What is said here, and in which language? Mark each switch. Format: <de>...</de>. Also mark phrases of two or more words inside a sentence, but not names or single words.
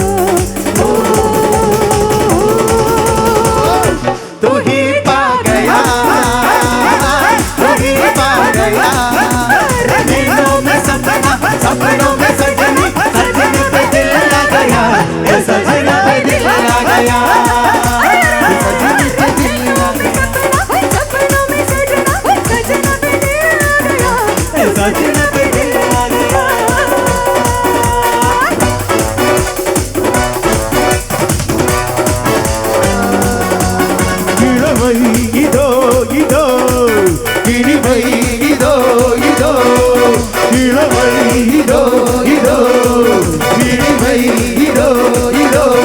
<hi>तू ही पा गया तू ही पा गया नींदों में सपना सपनों में सजनी सजनी पे दिल लगा गया सजना पे दिल लगा गया सजनी पे दिल लगा गया सपनों में सजना सजना पे दिल लगा गया सजना पे दिल लगा गया</hi> <ta>இளவை இதோ இதோ இனிவை இதோ இதோ ഇളവൈ இதோ இதோ இனிவை இதோ இதோ</ta>